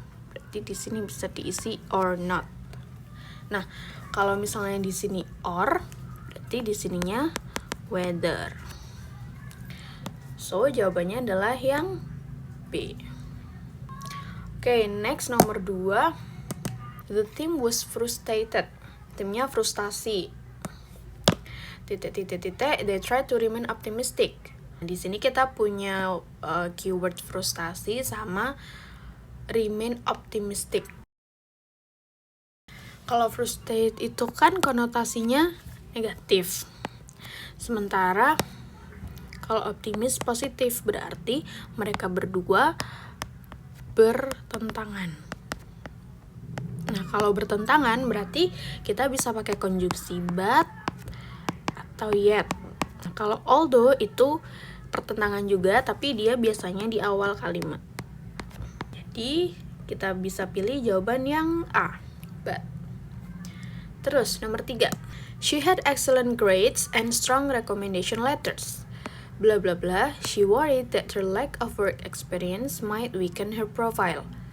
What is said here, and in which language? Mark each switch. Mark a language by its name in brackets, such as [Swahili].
[Indonesian] Berarti di sini bisa diisi [English] or not. [Indonesian] Nah, kalau misalnya di sini or, berarti di sininya whether. So, jawabannya adalah yang B. Oke, next nomor 2. [English] The team was frustrated. [Indonesian] Timnya frustasi. [English] They try to remain optimistic. [Indonesian] Di sini kita punya keyword frustasi sama [English] remain optimistic. [Indonesian] Kalau frustrated itu kan konotasinya negatif. Sementara kalau optimis positif, berarti mereka berdua bertentangan. Nah, kalau bertentangan berarti kita bisa pakai konjungsi but atau yet. Nah, kalau although itu pertentangan juga, tapi dia biasanya di awal kalimat. Jadi kita bisa pilih jawaban yang A, but. Terus nomor 3, [English] She had excellent grades and strong recommendation letters. Blah blah blah. She worried that her lack of work experience might weaken her profile.